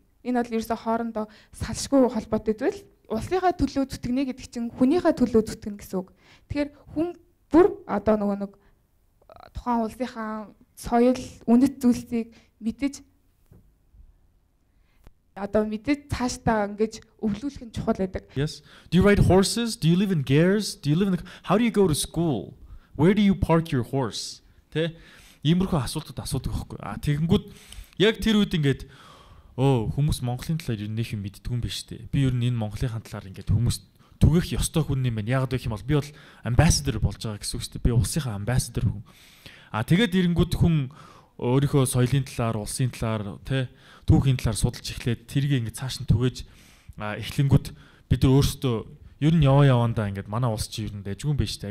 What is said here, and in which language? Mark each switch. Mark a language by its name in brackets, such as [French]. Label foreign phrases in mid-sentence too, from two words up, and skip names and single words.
[Mongolian] Энэ бол ерөөсө хоорондоо салшгүй холбоотой зүйл. Улсынхаа төлөө зүтгэнэ гэдэг чинь хүнийхээ төлөө зүтгэнэ гэсэн үг. Тэгэхээр хүн бүр одоо нэг тухайн улсынхаа соёл, үнэт зүйлсийг мэдэж цаашдаа ингэж өвлүүлэх нь чухал байдаг. [English] Yes. Do you ride horses? Do you live in gears? Do you live in How do you go to school? Where do you park your horse? [Mongolian] Тэ? Иймэрхүү асуултууд асуудаг байхгүй. Тэгэнгүүт яг тэр үед ингээд хүмүүс Монголын талаар ер нь нэг юм мэддгүй юм биш үү? Би ер нь энэ Монголын талаар ингээд хүмүүс түгэх ёстой хүн юм байна. Яагаад гэх юм бол би бол ambassador болж байгаа гэсэн үг шүү дээ. Би улсынхаа ambassador хүн. Тэгээд ирэнгүүт хүн өөрийнхөө соёлын талаар, улсын талаар, тэ түүхийн талаар судалж эхлээд тэрийг ингээд цааш нь түгэж эхлэнгүүт бид нар өөрсдөө ер нь явандаа ингээд манай улс чи ер нь дэжгүй юм биш үү?